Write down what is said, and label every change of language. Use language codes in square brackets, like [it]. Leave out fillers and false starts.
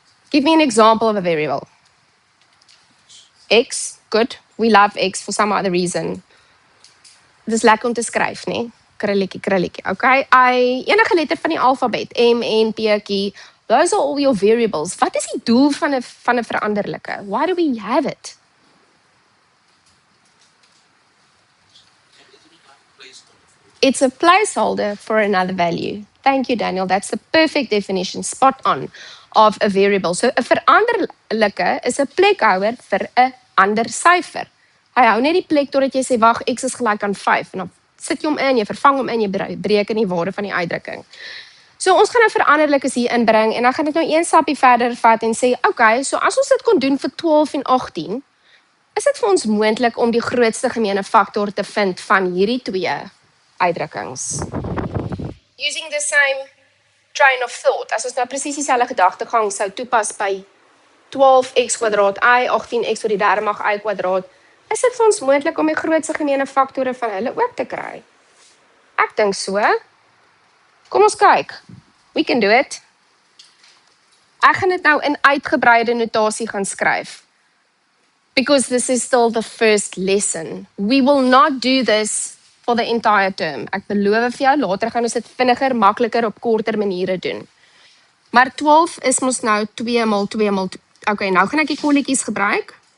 [en] Give me an example of a variable. X, good. We love X for some other reason. [af] Dis lekker om te skryf, nê? Krulletjie, krulletjie. Okay? Enige letter van die alfabet, M, N, P, Q. [en] Those are all your variables. [af] Wat is die doel van 'n veranderlike? [en] Why do we have it? It's a placeholder for another value. Thank you, Daniel. That's the perfect definition, spot on, of a variable. [af] So 'n veranderlike is 'n plekhouer vir 'n ander syfer. Hy hou net die plek totdat jy sê wag, x is gelyk aan 5 en dan sit jy hom in, jy vervang hom in, jy bereken die waarde van die uitdrukking. So ons gaan nou veranderlikes hier inbring en dan gaan ek nou een stapie verder vat en sê, okay, so as ons dit kon doen vir 12 en 18, is dit vir ons moontlik om die grootste gemeene faktor te vind van hierdie twee uitdrukkings. [en] Using the same train of thought, [af] as ons nou presies dieselfde gedagtegang sou toepas by 12x kwadraat y, 18x tot die derde mag y kwadraat, is dit vir ons moontlik om die grootste gemeene faktore van hulle ook te kry? Ek dink so. Kom ons kyk. [en] We can do it. [af] Ek gaan dit nou in uitgebreide notasie gaan skryf. [en] Because this is still the first lesson. We will not do this for the entire term. [af] Ek beloof vir jou, later gaan ons dit vinniger, makliker op korter maniere doen. Maar 12 is mos nou 2 maal 2 maal 2. Okay, nou gaan ek die kolletjies gebruik.